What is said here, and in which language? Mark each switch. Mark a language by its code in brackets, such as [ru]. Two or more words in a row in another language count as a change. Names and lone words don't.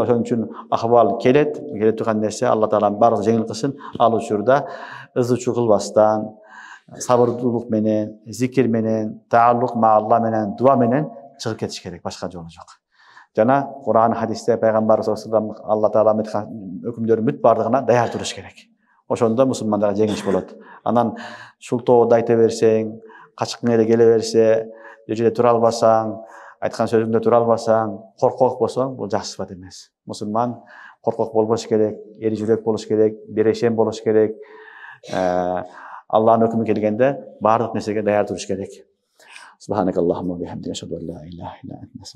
[ky] Ошон үчүн акыбал келет турган нерсе Алла Таалам баарын жеңил кылсын. Ал учурда ызычуу кылбастан, сабырдуулук менен, зикир менен, [ar] تعلق مع الله [ky] менен, дуа менен чыгып кетиш керек. Башка жолу жок. Жана Кур'ан хадисте пайгамбар [ar] صلى الله عليه وسلم [ky] Алла Таалам айткан өкүмдөрдүн бүт бардыгына даяр туруш керек. Ошондо мусулмандарга жеңиш болот. Анан шултоодо айта берсең, качкың эле келе берсе, жерде тура албасаң, айткан сөзүңдө тура албасаң, коркок болсоң, бул жакшы сыпат эмес. Мусулман коркок болбош керек, эри жүрөк болуш керек, берешем болуш керек. Алланын өкүмү келгенде баардык нерсеге даяр туруш керек. [ar] سبحانك اللهم وبحمدك أشهد أن لا إله إلا أنت